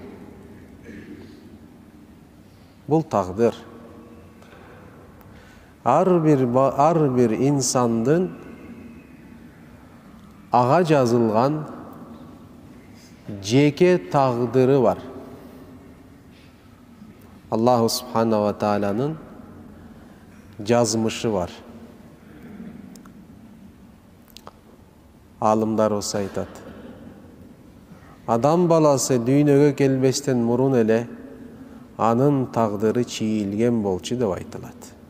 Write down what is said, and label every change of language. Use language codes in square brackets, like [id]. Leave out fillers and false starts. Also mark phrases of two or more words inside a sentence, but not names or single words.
[ky] Бул тагдыр. Ар бир инсандын ага жазылган жеке тагдыры бар. Аллаху субханаху ва тааланын жазмышы бар. Алымдарыбыз айтат. Адам баласы дүйнөгө келбестен мурун эле анын тагдыры чийилген болчу деп айтылат.